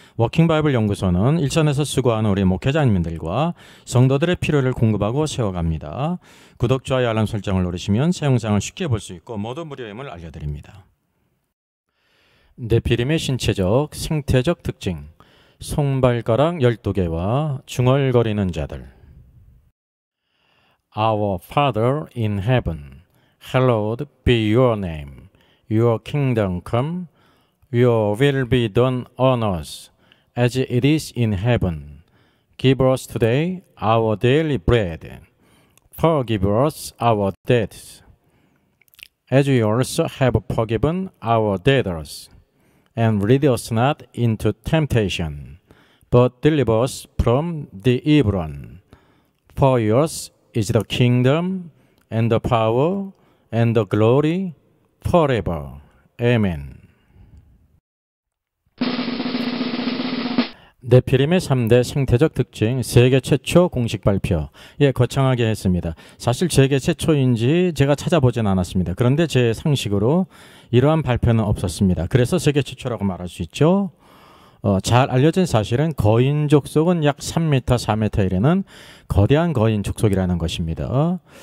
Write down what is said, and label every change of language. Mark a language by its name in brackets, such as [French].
[Korean] 워킹바이블 연구소는 일선에서 수고하는 우리 목회자님들과 성도들의 필요를 공급하고 세워갑니다. 구독, 좋아요, 알람 설정을 누르시면 새 영상을 쉽게 볼 수 있고 모두 무료임을 알려드립니다. 네피림의 신체적, 생태적 특징, 손발가락 12개와 중얼거리는 자들. [English] Our Father in heaven, hallowed be your name. Your kingdom come, your will be done on earth as it is in heaven. Give us today our daily bread. Forgive us our debts, as we also have forgiven our debtors. And lead us not into temptation, but deliver us from the evil one. For yours is the kingdom, and the power, and the glory, forever. Amen. [Korean] 네피림의 3대 생태적 특징, 세계 최초 공식 발표. 거창하게 했습니다. 사실 세계 최초인지 제가 찾아보진 않았습니다. 그런데 제 상식으로 이러한 발표는 없었습니다. 그래서 세계 최초라고 말할 수 있죠. 잘 알려진 사실은 거인 족속은 약 3m, 4m 이르는 거대한 거인 족속이라는 것입니다.